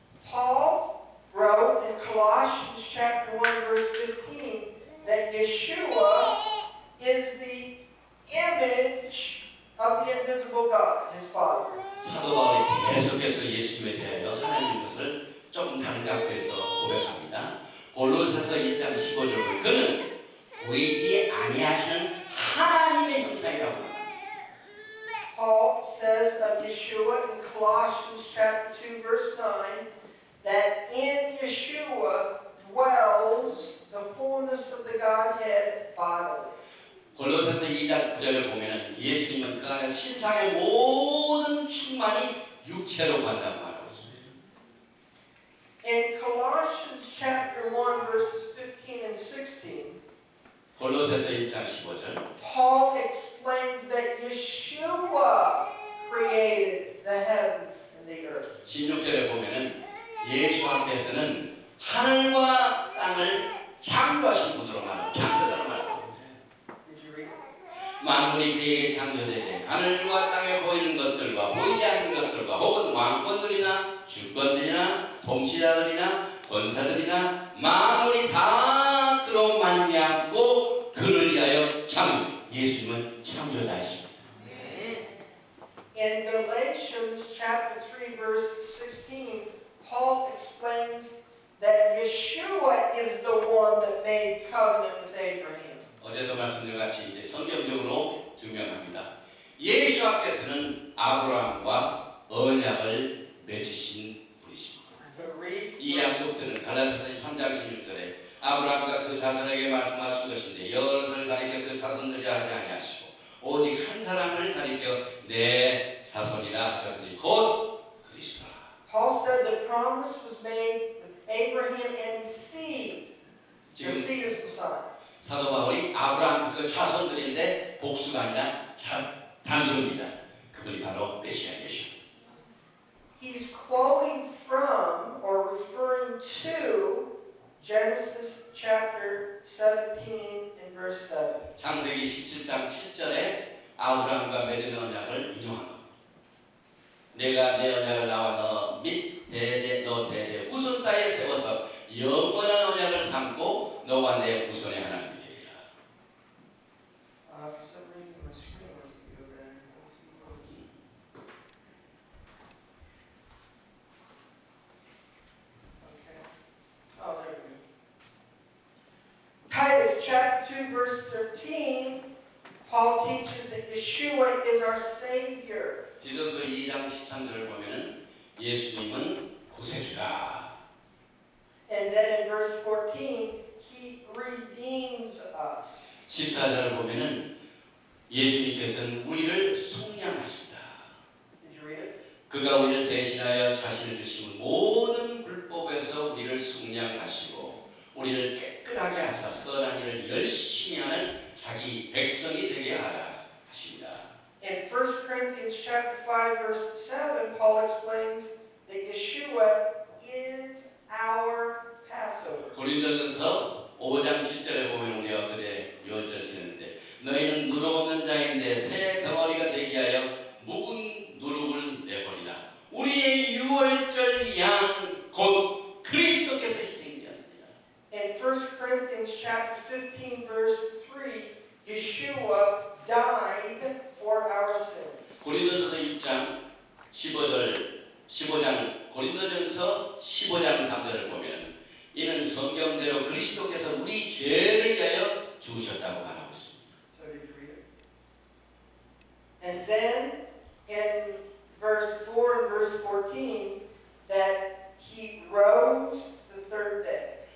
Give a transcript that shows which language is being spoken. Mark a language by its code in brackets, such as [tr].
[en] Paul wrote in Colossians chapter 1 verse 15 that Yeshua is the image of the invisible God, his Father. [ko] 사도 바울이 계속해서 예수님에 대하여 하나님인 것을 조금 다른 각도에서 고백합니다. 골로새서 1장 15절에 그는 보이지 아니하시는 하나님의 형상이라고 합니다. [en] Paul says of Yeshua in Colossians chapter 2 verse 9 that in Yeshua dwells the fullness of the Godhead bodily. [ko] 골로새서 2장 9절을 보면은 예수님은 그 안에 신상의 모든 충만이 육체로 간다고 말하고 있습니다. [en] In Colossians chapter 1 verses 15 and 16, [ko] 골로새서 1장 15절 [en] Paul explains that Yeshua created the heavens and the earth. [ko] 16절에 보면은 예수님께서는 하늘과 땅을 창조하신 분으로 창조자로 말씀합니다. [en] Did you read it? [ko] 만물이 그에게 창조되되 하늘과 땅에 보이는 것들과 보이지 않는 것들과 혹은 왕권들이나 주권들이나 통치자들이나 권사들이나 만물이 다 그로 말미암고 그를 위하여 예수님은 창조자이십니다. [en] In Galatians chapter 3 verse 16, Paul explains that Yeshua is the one that made covenant with Abraham. [ko] 어제도 말씀드린 같이 이제 성경적으로 증명합니다. 예수께서는 아브라함과 언약을 맺으신 분이십니다. [en] So read. [ko] 이 약속들은 갈라디아서 3장 16절에 아브라함과 그 자손에게 말씀하신 것인데 여럿을 가리켜 그 자손들이라 하지 아니하시고 오직 한 사람을 가리켜 내 자손이라 하셨으니 곧 그리스도라. [en] Paul said the promise was made with Abraham and his seed. The [ko] 지금 [en] seed is Messiah. [ko] 사도 바울이 아브라함 그 자손들인데 복수가 아니라 단수입니다. 그분이 바로 메시아 예수. [en] He's quoting from or referring to Genesis chapter 17 and verse 7. [ko] 창세기 17장 7절에 아브라함과 맺은 언약을 인용한 겁니다. 내가 내 언약을 나와 너 및 너 대대 후손 사이에 세워서 영원한 언약을 삼고 너와 내 후손의 하나님이 되리라. [en] For some reason my screen wants to go there. Let's see what we can. Okay. Oh, there we go. Titus chapter 2 verse 13, Paul teaches that Yeshua is our Savior. [ko] 디도서 2장 13절을 보면은 예수님은 구세주다. [en] And then in verse 14, He redeems us. [ko] 14절을 보면은 예수님께서는 우리를 속량하신다. [en] Did you read it? [ko] 그가 우리를 대신하여 자신을 주심은 모든 불법에서 우리를 속량하시고 우리를 깨끗하게 하사 선한 일을 열심히 하는 자기 백성이 되게 하라 하십니다. [en] In 1 Corinthians chapter 5 verse 7, Paul explains that Yeshua is our Passover. [ko] 고린도전서 5장 7절에 보면 우리가 그제 유언절 지냈는데 너희는 누룩 없는 자인데 새 덩어리가 되게 하여 묵은 누룩을 내버리라. 우리의 유월절 양 곧 그리스도께서 희생되었느니라. [en] In 1 Corinthians chapter 15 verse 3, Yeshua died for our sins. [ko] 고린도전서 15장 고린도전서 15장 3절을 보면 이는 성경대로 그리스도께서 우리 죄를 위하여 죽으셨다고 말하고 있습니다. [en] So did you read it? And then in verse 4 and verse 14, that He rose the third day.